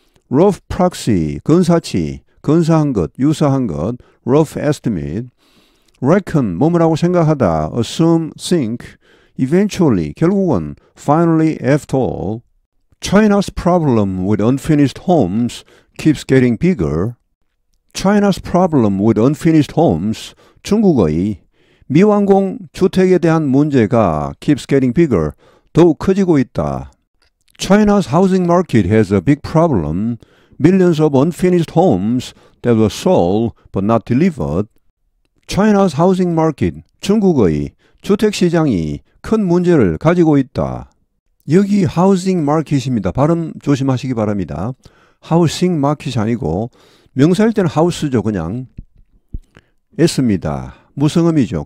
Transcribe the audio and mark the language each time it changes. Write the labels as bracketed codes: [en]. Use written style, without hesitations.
[en] rough proxy, [ko] 근사치, 근사한 것, 유사한 것, [en] rough estimate, reckon, [ko] 뭐뭐라고 생각하다, [en] assume, think, eventually, [ko] 결국은, [en] finally, after all. China's problem with unfinished homes keeps getting bigger. China's problem with unfinished homes, [ko] 중국의 미완공 주택에 대한 문제가 [en] keeps getting bigger, [ko] 더욱 커지고 있다. [en] China's housing market has a big problem, millions of unfinished homes that were sold but not delivered. China's housing market, [ko] 중국의 주택시장이 큰 문제를 가지고 있다. 여기 housing market입니다. 발음 조심하시기 바랍니다. housing market이 아니고 명사일 때는 house죠. 그냥 S입니다. 무성음이죠.